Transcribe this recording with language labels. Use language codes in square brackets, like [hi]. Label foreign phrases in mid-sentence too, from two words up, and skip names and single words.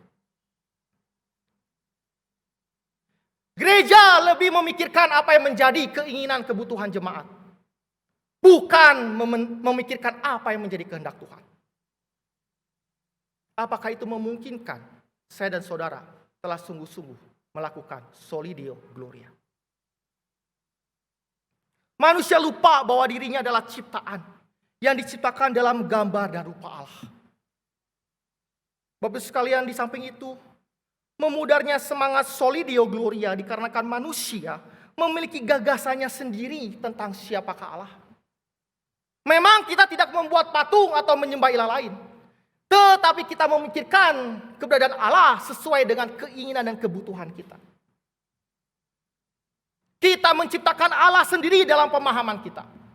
[id] Gereja lebih memikirkan apa yang menjadi keinginan kebutuhan jemaat. Bukan memikirkan apa yang menjadi kehendak Tuhan. Apakah itu memungkinkan saya dan saudara telah sungguh-sungguh melakukan [la] soli Deo gloria? [id] Manusia lupa bahwa dirinya adalah ciptaan yang diciptakan dalam gambar dan rupa Allah. Bapak sekalian, di samping itu, memudarnya semangat [la] soli Deo gloria [id] dikarenakan manusia memiliki gagasannya sendiri tentang siapakah Allah. Memang kita tidak membuat patung atau menyembah ilah lain. Tetapi kita memikirkan keberadaan Allah sesuai dengan keinginan dan kebutuhan kita. Kita menciptakan Allah sendiri dalam pemahaman kita.